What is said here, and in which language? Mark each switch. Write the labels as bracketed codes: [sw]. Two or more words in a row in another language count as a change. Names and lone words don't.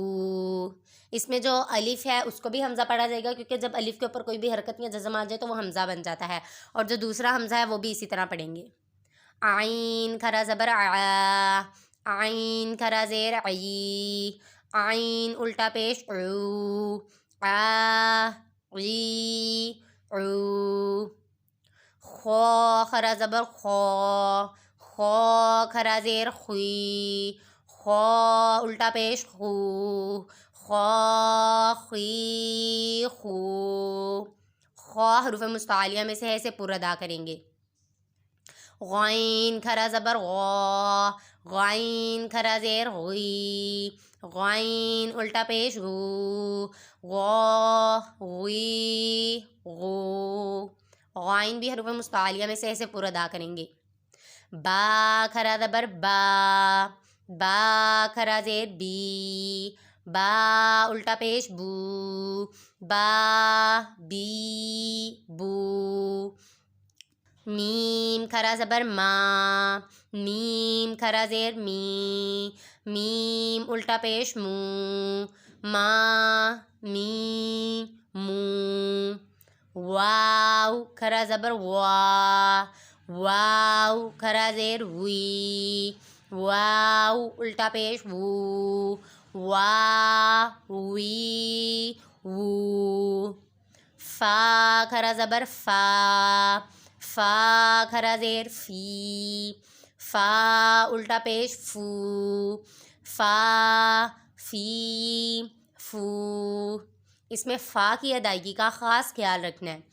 [ur] اس میں جو الف ہے اس کو بھی حمزہ پڑھا جائے گا، کیونکہ جب الف کے اوپر کوئی بھی حرکت یا جزم آ جائے تو وہ حمزہ بن جاتا ہے، اور جو دوسرا حمزہ ہے وہ بھی اسی طرح پڑھیں گے. عین کھرا زبر آ، عین کھرا زیر عی، عین الٹا پیش عو، آ عی عو. خو کھرا زبر خو، خو کھرا زیر خوی، خو الٹا پیش خو، خو خی خو. خو حروف مستعالیہ میں سے ہے، اسے پر ادا کریں گے. غین کھرا زبر غا، غین کھرا زیر غی، غین الٹا پیش غو، غا غی غو. غائن بھی حروف مستعالیہ میں سے ایسے پر ادا کریں گے. با کھرا زبر با، با کھرا زیر بی، با الٹا پیش بو، با بی بو. میم کھرا زبر ما، میم کھرا زیر می، میم الٹا پیش مو، ما می مو. واو کھرا زبر وا، واو کھرا زیر وی، واو الٹا پیش وو، وا وی وو. فا کھرا زبر فا، فا کھرا زیر فی، فا الٹا پیش فو، فا فی فو. اس میں فا کی ادائیگی کا خاص خیال رکھنا ہے.